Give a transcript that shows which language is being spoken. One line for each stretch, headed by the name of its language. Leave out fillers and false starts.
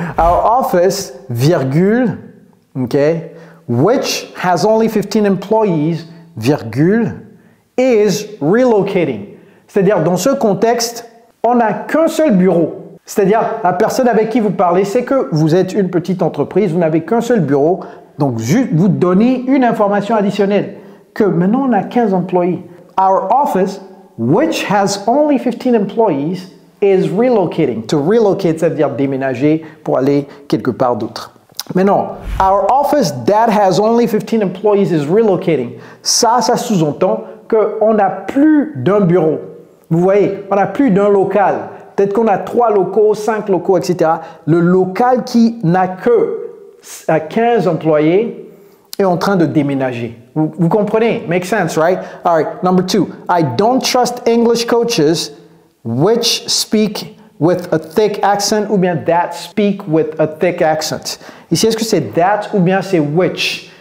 English: Our office, virgule, ok, which has only 15 employees, virgule, is relocating.
French: C'est-à-dire, dans ce contexte, on n'a qu'un seul bureau. C'est-à-dire, la personne avec qui vous parlez, c'est que vous êtes une petite entreprise, vous n'avez qu'un seul bureau. Donc, juste vous donnez une information additionnelle, que maintenant, on a 15 employés.
English: Our office, which has only 15 employees, is relocating. To relocate,
French: ça veut dire déménager pour aller quelque part d'autre. Maintenant,
English: our office that has only 15 employees is relocating.
French: Ça sous-entend qu'on n'a plus d'un bureau. Vous voyez, on n'a plus d'un local. Peut-être qu'on a 3 locaux, 5 locaux, etc. Le local qui n'a que 15 employés est en train de déménager. Vous comprenez?
English: Makes sense, right? All right, number 2. I don't trust English coaches which speak with a thick accent
French: ou bien
English: that speak with a thick accent.
French: Ici, est-ce que c'est that ou bien c'est which?